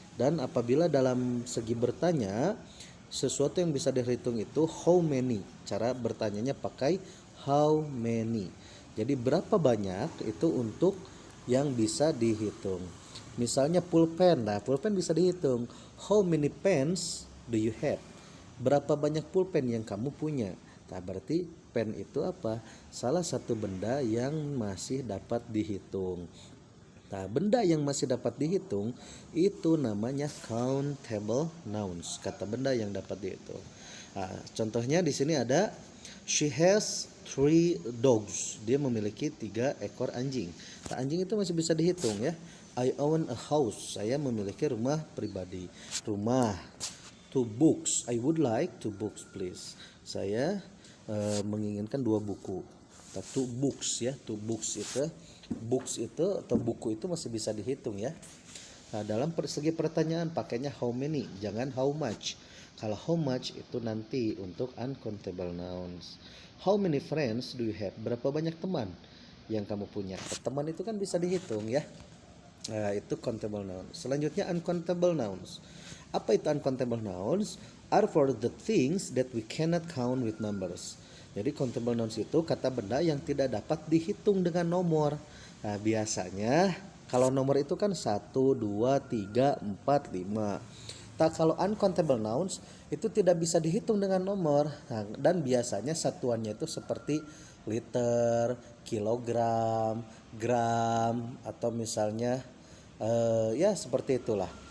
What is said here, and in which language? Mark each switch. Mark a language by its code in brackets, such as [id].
[id] Dan apabila dalam segi bertanya, sesuatu yang bisa dihitung itu [en] how many. [id] Cara bertanyanya pakai [en] how many. [id] Jadi berapa banyak itu untuk yang bisa dihitung. Misalnya pulpen. Nah, pulpen bisa dihitung. [en] How many pens do you have? [id] Berapa banyak pulpen yang kamu punya? Nah, berarti pen itu apa? Salah satu benda yang masih dapat dihitung. Nah, benda yang masih dapat dihitung itu namanya countable nouns, kata benda yang dapat dihitung. Nah, contohnya di sini ada [en] she has 3 dogs. [id] Dia memiliki 3 ekor anjing. Nah, anjing itu masih bisa dihitung ya. [en] I own a house. [id] Saya memiliki rumah pribadi. Rumah. [en] 2 books. I would like 2 books please. [id] Saya menginginkan 2 buku. [en] 2 books [id] ya. 2 books itu books itu atau buku itu masih bisa dihitung ya. Nah, dalam segi pertanyaan pakainya [en] how many, [id] jangan [en] how much. [id] Kalau [en] how much [id] itu nanti untuk uncountable nouns. [en] How many friends do you have? [id] Berapa banyak teman yang kamu punya? Teman itu kan bisa dihitung ya. Nah, itu countable nouns. Selanjutnya uncountable nouns. Apa itu uncountable nouns? [en] Are for the things that we cannot count with numbers. [id] Jadi countable nouns itu kata benda yang tidak dapat dihitung dengan nomor. Nah, biasanya kalau nomor itu kan 1, 2, 3, 4, 5. Tak, kalau uncountable nouns itu tidak bisa dihitung dengan nomor. Nah, dan biasanya satuannya itu seperti liter, kilogram, gram, atau misalnya ya seperti itulah.